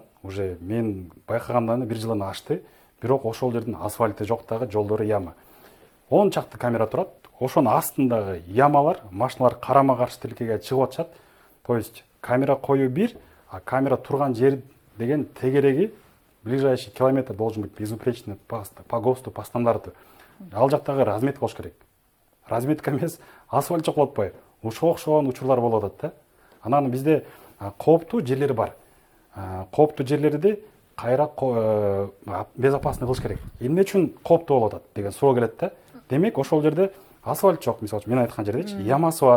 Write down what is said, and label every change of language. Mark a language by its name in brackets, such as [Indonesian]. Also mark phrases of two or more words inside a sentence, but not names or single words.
[Kyrgyz] Уже мен байкагамдан 1 жылын ашты. Бирок ошол жердин асфальты жок дагы, жолдору яма. 10 чакты камера турат. Ошонун астындагы ямалар, машиналар карама каршы тилкеге чыгып атышат. [Russian] То есть [Kyrgyz] камера коюу бир, [Russian] а [Kyrgyz] камера турган жер деген тегереги [Russian] ближайший километр должен быть безупречный по ГОСТу, по стандарту. [Kyrgyz] Ал жактагы разметка болуш керек. Разметка эмес, асфальт чокулатпай, ушуга окшогон учурлар болуп атат да. Анан бизде кооптуу жерлер бар. Кооптуу жерлерди кайра безопасный кылыш керек. Эмне үчүн кооптуу болуп атат деген суроо келет да. Демек, ошол жерде асфальт жок, мисалы үчүн мен айткан жердечи, ямасы бар.